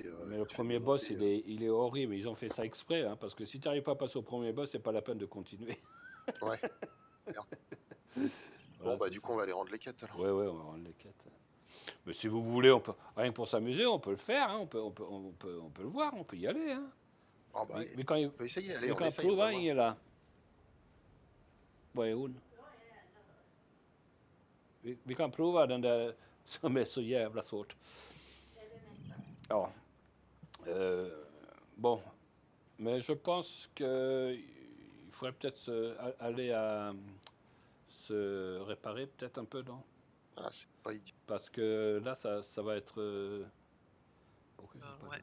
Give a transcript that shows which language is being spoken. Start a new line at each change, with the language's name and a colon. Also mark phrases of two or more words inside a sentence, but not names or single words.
French: Mais le premier boss, il est horrible. Ils ont fait ça exprès, hein, parce que si tu n'arrives pas à passer au premier boss, c'est pas la peine de continuer. Ouais. Voilà, Bon, bah, c'est du ça. coup, on va aller rendre les quêtes alors. Ouais, on va rendre les quêtes. Mais si vous voulez, on peut, rien que pour s'amuser, on peut le faire, hein, on peut le voir, on peut y aller. Hein. Oh, bah, Mais quand il on peut essayer, allez,
Swedish: vi
French: on
Swedish: kan
French: essaye. On
Swedish: prova
French: va voir.
Swedish: Ingela. Vad är hon? Vi kan prova den där som är så jävla svårt. Ja.
French: Bon. Mais je pense que il faudrait peut-être aller à se réparer peut-être un peu, non? Ah, c'est pas idiot. Parce que là, ça va être. Pourquoi Ouais.